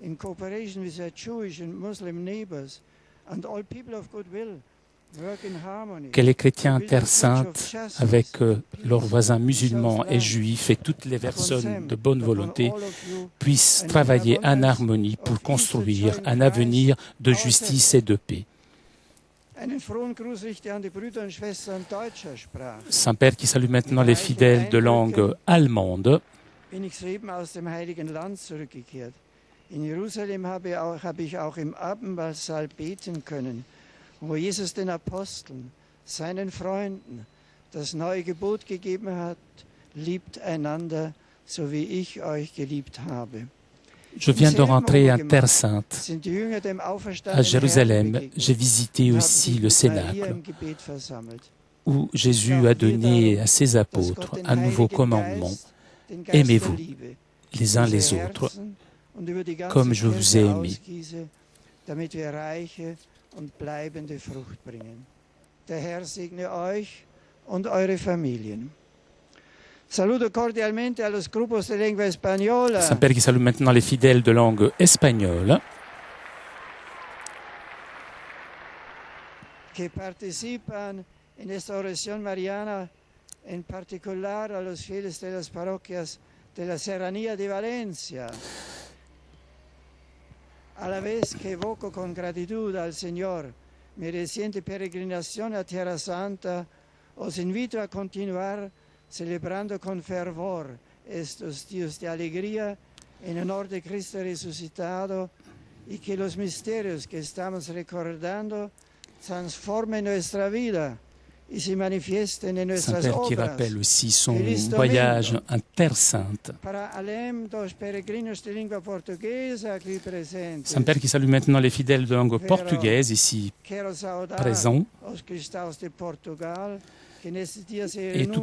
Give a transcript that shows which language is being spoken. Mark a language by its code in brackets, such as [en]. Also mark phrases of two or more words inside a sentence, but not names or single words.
[fr] Que les chrétiens en Terre Sainte, avec leurs voisins musulmans et juifs et toutes les personnes de bonne volonté, puissent travailler en harmonie pour construire un avenir de justice et de paix. Saint-Père qui salue maintenant les fidèles de langue allemande. [de] In Jerusalem habe ich auch im Abendmahlsaal beten können, wo Jesus den Aposteln, seinen Freunden, das neue Gebot gegeben hat, liebt einander, so wie ich euch geliebt habe. [fr] Je viens de rentrer en Terre Sainte. À Jérusalem, j'ai visité aussi le Cénacle, où Jésus a donné à ses apôtres un nouveau commandement. Aimez-vous les uns les autres, comme je vous ai aimé. [de] Damit wir reiche und bleibende Frucht bringen. Der Herr segne euch und eure Familien. [es] Saluto cordialmente a los grupos de lengua española. [fr] Saint-Père qui salue maintenant les fidèles de langue espagnole. [es] Que participan en esta oración mariana, en particular a los fieles de las parroquias de la Serranía de Valencia. A la vez que evoco con gratitud al Señor mi reciente peregrinación a Tierra Santa, os invito a continuar celebrando con fervor estos días de alegría en honor de Cristo resucitado y que los misterios que estamos recordando transformen nuestra vida y se manifiesten en nuestras [fr] Saint-Père qui [es] obras. [fr] rappelle aussi son voyage en Terre Sainte. Saint-Père qui salue maintenant les fidèles de langue portugaise ici présents, et tout